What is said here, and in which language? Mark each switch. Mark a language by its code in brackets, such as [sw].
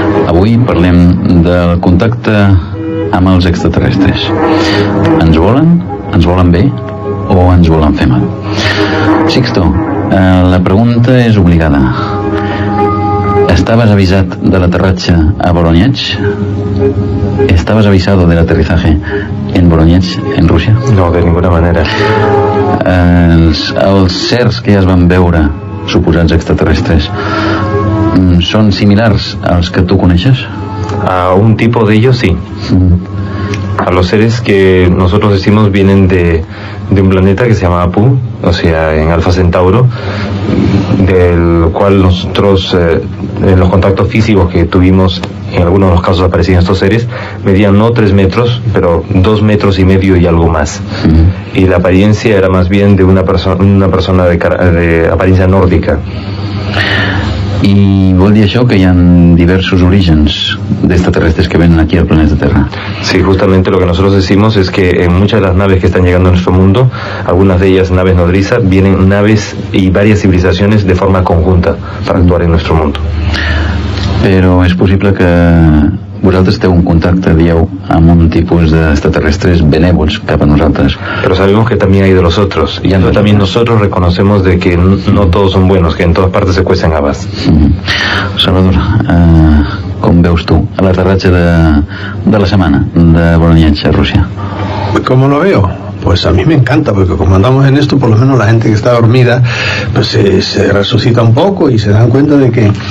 [ca] Avui parlem del contacte amb els extraterrestres. Ens volen bé o ens volen fer mal? Sixto, la pregunta és obligada. ¿Estabas avisat de l'aterratge a Voronezh? [es] ¿Estabas avisado del aterrizaje en Voronezh, en Rússia? No, de ninguna manera. [ca] Els certs que ja es van veure, suposats extraterrestres, són similars als que tu coneixes? [es] A un tipo de ellos sí. A los seres que nosotros decimos vienen de un planeta que se llama Apu, o sea, en Alfa Centauro, del cual nosotros, en los contactos físicos que tuvimos, en algunos de los casos aparecían estos seres, medían no 3 metros, pero 2 metros y medio y algo más. Y la apariencia era más bien de una persona de apariencia nórdica. [ca] I vol dir això que hi ha diversos orígens d'extraterrestres que venen aquí al planeta Terra? [es] Sí, justamente lo que nosotros decimos es que en muchas de las naves que están llegando a nuestro mundo, algunas de ellas naves nodriza, vienen naves y varias civilizaciones de forma conjunta para actuar en nuestro mundo. [ca] Però és possible que vosaltres teniu un contacte, dieu, amb un tipus d'extraterrestres benèvols cap a nosaltres. [es] Pero sabemos que también hay de los otros, y también nosotros reconocemos de que no todos son buenos, que en todas partes se cuecen habas. [ca] Salvador, com veus tu l'aterratge de la setmana de Voronezh a Rússia? [es] ¿Cómo lo veo? Pues a mí me encanta, porque como andamos en esto, por lo menos la gente que está dormida, pues se resucita un poco y se dan cuenta de que...